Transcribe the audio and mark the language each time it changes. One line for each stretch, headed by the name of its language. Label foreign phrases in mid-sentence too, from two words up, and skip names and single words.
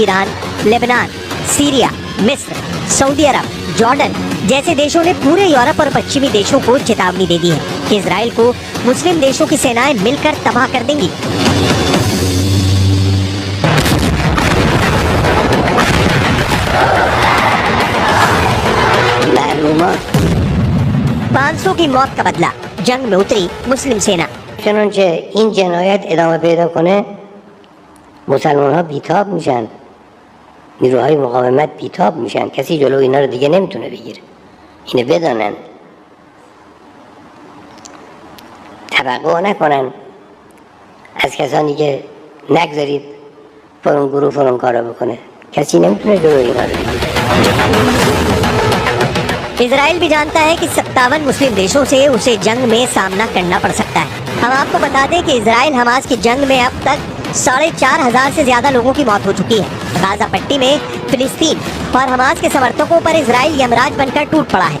Hindi: ईरान, लेबनान, सीरिया, मिस्र, सऊदी अरब, जॉर्डन जैसे देशों ने पूरे यूरोप और पश्चिमी देशों को चेतावनी दे दी है कि इजराइल को मुस्लिम देशों की सेनाएं मिलकर तबाह कर देंगी। पाँच 500 की मौत का बदला, जंग में उतरी मुस्लिम सेना।
Persian: چنانچه این جنایت ادامه پیدا کنه مسلمان ها بیتاب میشن، نیروهای مقاومت بیتاب میشن، کسی جلو اینا رو دیگه نمیتونه بگیره. اینو بدانن، توقع نکنن از کسانی که نگذارید فلان گروه فلان کارا بکنه. کسی نمیتونه جلو اینا رو بگیره.
Hindi: इजराइल भी जानता है कि 57 मुस्लिम देशों से उसे जंग में सामना करना पड़ सकता है। हम आपको बता दें कि इजराइल हमास की जंग में अब तक 4,500 से ज्यादा लोगों की मौत हो चुकी है। गाजा पट्टी में फिलिस्तीन और हमास के समर्थकों पर इजराइल यमराज बनकर टूट पड़ा है।